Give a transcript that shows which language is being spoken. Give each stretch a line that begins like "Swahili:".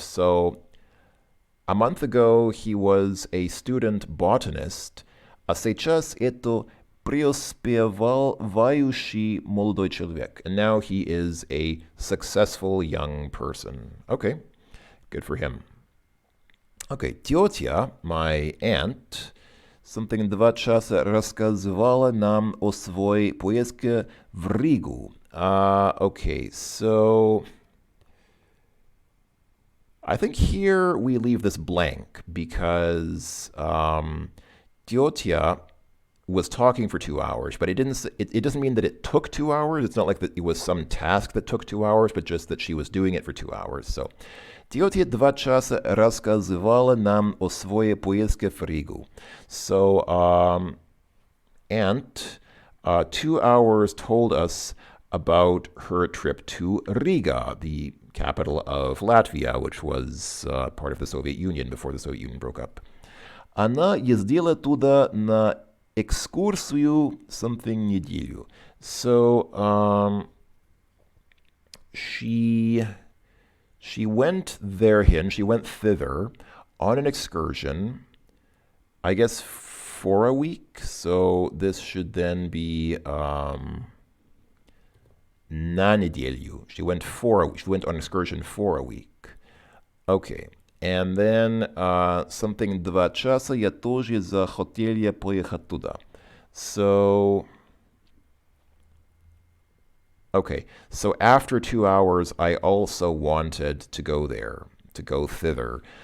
English: So a month ago he was a student botanist,
Russian: а сейчас это преуспевающий молодой человек.
English: And now he is a successful young person. Okay, good for him.
Russian: Okay, тетя,
English: my aunt,
Russian: something 2 часа рассказывала нам о своей поездке в Ригу.
English: Okay, so I think here we leave this blank because tетя was talking for 2 hours, but it doesn't mean that it took 2 hours. It's not like that it was some task that took 2 hours, but just that she was doing it for 2 hours.
Russian: So, тетя 2 часа рассказывала нам о своей поездке в Ригу.
English: So, aunt 2 hours told us about her trip to Riga, the capital of Latvia, which was part of the Soviet Union before the Soviet Union broke up.
Russian: Она ездила туда на экскурсию something неделю.
English: So, she went therehin, she went thither on an excursion, I guess for a week. So this should then be
Russian: на неделю.
English: She went on excursion for a week. Okay. And then
Russian: something 2 часа я тоже захотел поехать туда.
English: So, okay, so after 2 hours, I also wanted to go there, to go thither.